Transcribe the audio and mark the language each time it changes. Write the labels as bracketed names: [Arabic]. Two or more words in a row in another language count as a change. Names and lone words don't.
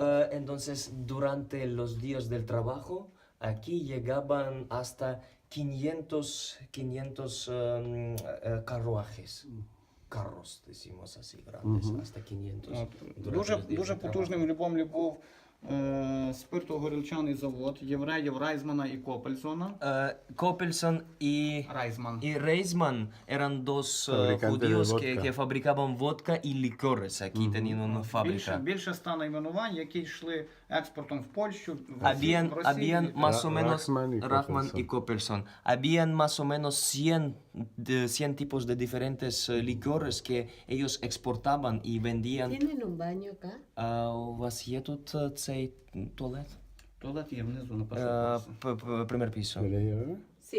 [Spanish] Entonces, durante los días del trabajo, aquí llegaban hasta 500 carruajes. Carros, decimos así, grandes, hasta 500. [Ukrainian] От. [Spanish] durante [Ukrainian] Дуже, [Spanish] los días [Ukrainian] дуже [Spanish] del trabajo. [Ukrainian] потужним в Любомлі був спиртогорілчаний завод євреїв Райзмана і Копельсона. [Spanish] Coppelson [Ukrainian] Райзман. [Spanish] y Reisman eran dos Fabricantes de judíos vodka. que fabricaban vodka y licores. Aquí tenían una fábrica. [Ukrainian] Більше 100 найменувань, які йшли експортом в Польщу, в [Spanish] Habían, [Ukrainian] Росію. [Spanish] habían más o menos Rachman y Rachman y Coppelson. Coppelson. Habían más o menos 100 tipos de diferentes licores que ellos exportaban y vendían. ¿Tienen un baño acá? [Ukrainian] У вас є тут цей туалет? Туалет є внизу на першому поверсі. [Spanish] Primer piso. ¿Querés llevar? Sí.